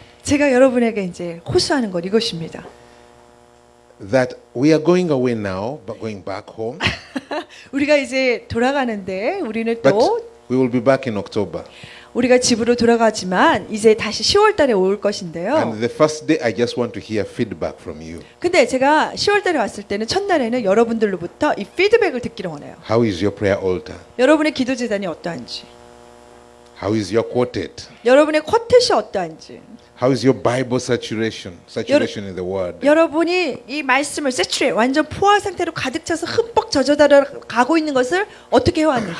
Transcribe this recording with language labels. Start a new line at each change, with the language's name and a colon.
Korean: 제가 여러분에게 이제 호소하는 것 이것입니다.
English: That we are going away now, but going back home.
Korean: 우리가 이제 돌아가는데 우리는
English: But
Korean: 또
English: we will be back in October.
Korean: 우리가 집으로 돌아가지만 이제 다시 10월 달에 올 것인데요.
English: And the first day, I just want to hear feedback from you.
Korean: 근데 제가 10월 달에 왔을 때는 첫날에는 여러분들로부터 이 피드백을 듣기를 원해요.
English: How is your prayer altar?
Korean: 여러분의 기도 제단이 어떠한지,
English: How is your quartet?
Korean: 여러분의 쿼텟이 어떠한지,
English: How is your Bible saturation in the Word?
Korean: 여러분이 이 말씀을 세츄레 완전 포화 상태로 가득 차서 흠뻑 젖어들어 가고 있는 것을 어떻게 해왔는지,